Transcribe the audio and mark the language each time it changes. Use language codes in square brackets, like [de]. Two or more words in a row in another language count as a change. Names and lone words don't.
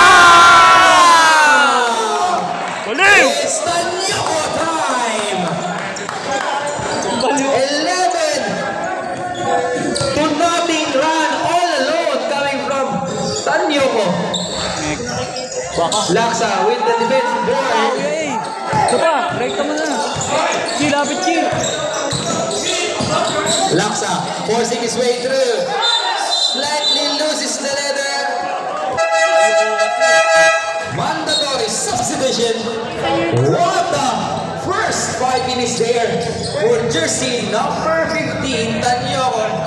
[en] Baliw! It's Tanyoko time. 11 to nothing run all alone coming from Tanyoko. Laksa with the defensive board. [tl] Okay. Taba, rekta mo na. Ki, lapit Ki. [en] Laksa forcing his way through. Slightly loses the leather. Mandatory substitution. What the first 5 minutes there for jersey number 15, Tanyoko.